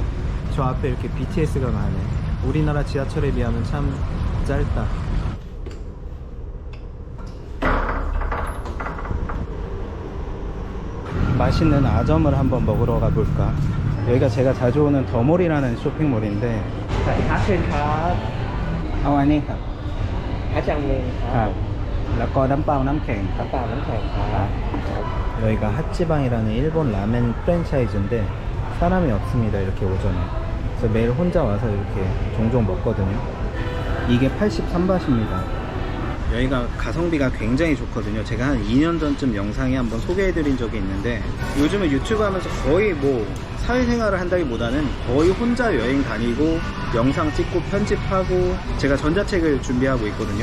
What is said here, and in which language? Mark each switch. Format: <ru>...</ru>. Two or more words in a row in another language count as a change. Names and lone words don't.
<ko>저 앞에 이렇게 BTS가 가네. 우리나라 지하철에 비하면 참 짧다. 맛있는 아점을 한번 먹으러 가볼까? 여기가 제가 자주 오는 더몰이라는 쇼핑몰인데,</ko> <th>เอาอันนี้ครับ แล้วก็น้ำเปล่าน้ำแข็งครับ</th> <ko>여기가 핫지방이라는 일본 라멘 프랜차이즈인데 사람이 없습니다. 이렇게 오전에. 그래서 매일 혼자 와서 이렇게 종종 먹거든요. 이게 83바트입니다. 여기가 가성비가 굉장히 좋거든요. 제가 한 2년 전쯤 영상에 한번 소개해드린 적이 있는데, 요즘은 유튜브 하면서 거의 뭐 사회생활을 한다기보다는 거의 혼자 여행 다니고 영상 찍고 편집하고, 제가 전자책을 준비하고 있거든요.</ko>